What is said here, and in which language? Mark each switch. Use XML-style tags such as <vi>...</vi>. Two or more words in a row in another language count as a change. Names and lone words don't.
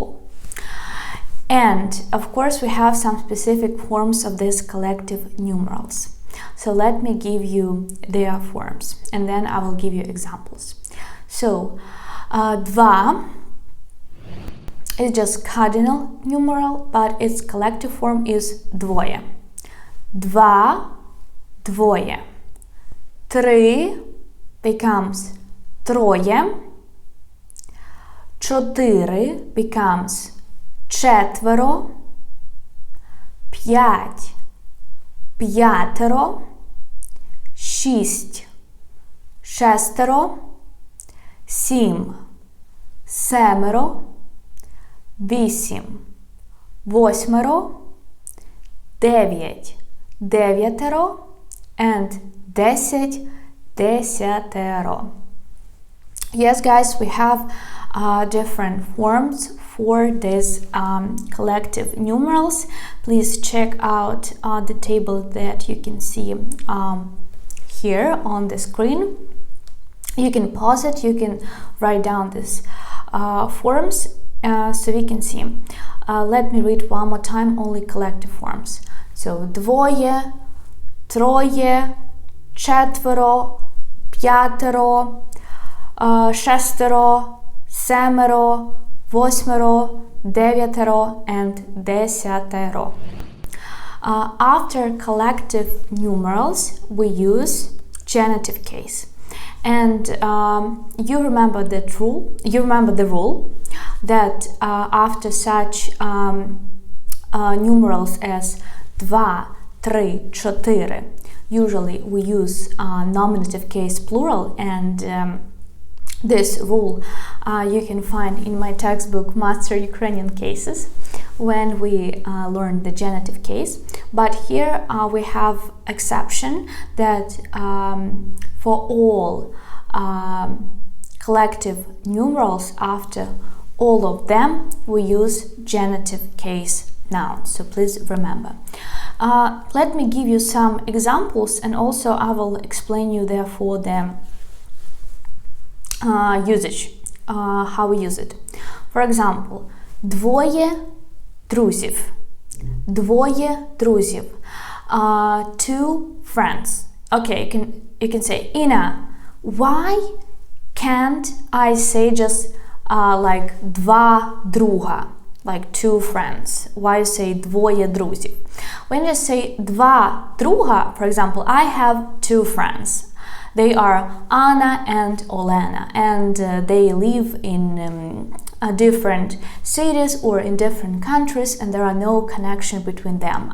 <en>And of course we have some specific forms of these collective numerals. So let me give you their forms and then I will give you examples. So, два is just cardinal numeral, but its collective form is двоє.</en> <uk>Два, двоє. Три becomes троє. Чотири becomes четверо. П'ять, п'ятеро. Шість, шестеро. Сім, семеро. Вісім, восьмеро. Дев'ять, дев'ятеро. And 10, десятеро.</uk> <en>Yes, guys, we have different forms for these collective numerals. Please check out the table that you can see here on the screen. You can pause it, you can write down these forms so we can see. Let me read one more time only collective forms. So двоє, троє, четверо, п'ятеро, шестеро, семеро, восьмеро, дев'ятеро, and десятеро. After collective numerals, we use genitive case. And you remember the rule that after such numerals as</en> <uk>два, три, чотири,</uk> <en>usually we use nominative case plural, and this rule you can find in my textbook Master Ukrainian Cases when we learn the genitive case. But here we have exception that for all collective numerals, after all of them we use genitive case nouns. So please remember. Let me give you some examples, and also I will explain you therefore the usage, how we use it. For example,</en> <uk>двоє друзів. Двоє друзів.</uk> <en>Two friends. Okay, you can say, Ina, why can't I say just like</en> <uk>два друга,</uk> <en>like two friends? Why you say</en> <uk>двоє друзів?</uk> <en>When you say</en> <uk>два друга,</uk> <en>for example, I have two friends. They are Anna and Olena, and they live in different cities or in different countries, and there are no connection between them.</en>